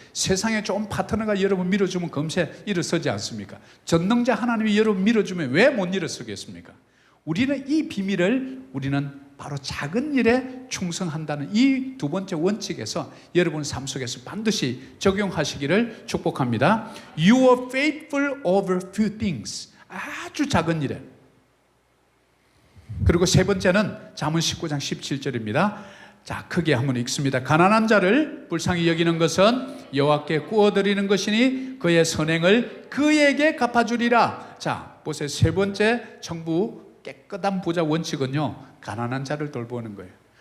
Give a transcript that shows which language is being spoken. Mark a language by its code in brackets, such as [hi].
[ko] 세상에 좋은 파트너가 여러분 밀어주면 금세 일어서지 않습니까? 전능자 하나님이 여러분 밀어주면 왜 못 일어서겠습니까? 우리는 이 비밀을, 우리는 바로 작은 일에 충성한다는 이 두 번째 원칙에서 여러분 삶 속에서 반드시 적용하시기를 축복합니다. [en] You are faithful over few things. [ko] 아주 작은 일에. 그리고 세 번째는 잠언 19장 17절입니다. 자, 크게 한번 읽습니다. 가난한 자를 불쌍히 여기는 것은 여호와께 구워드리는 것이니 그의 선행을 그에게 갚아주리라. 자, 보세요. 세 번째 정부 깨끗한 부자 원칙은요, 가난한 자를 돌보는 거예요.